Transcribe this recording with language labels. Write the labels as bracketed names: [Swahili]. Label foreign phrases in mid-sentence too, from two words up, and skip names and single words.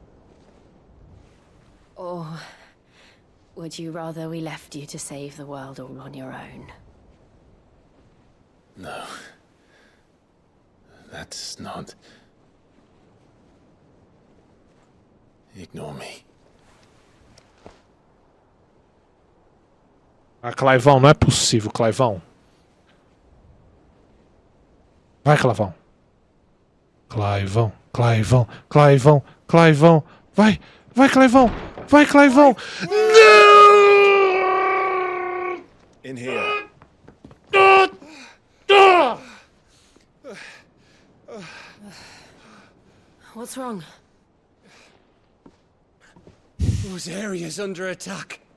[English] Or would you rather we left you to save the world all on your own? No. That's not... Ignore me. [Portuguese] Ah, Clivão, não é possível, Clivão. Vai, Clivão. Clivão, Clivão, Clivão, Clivão. Vai, vai, Clivão. Vai, Clivão. [English] In here. What's wrong? Those areas under attack.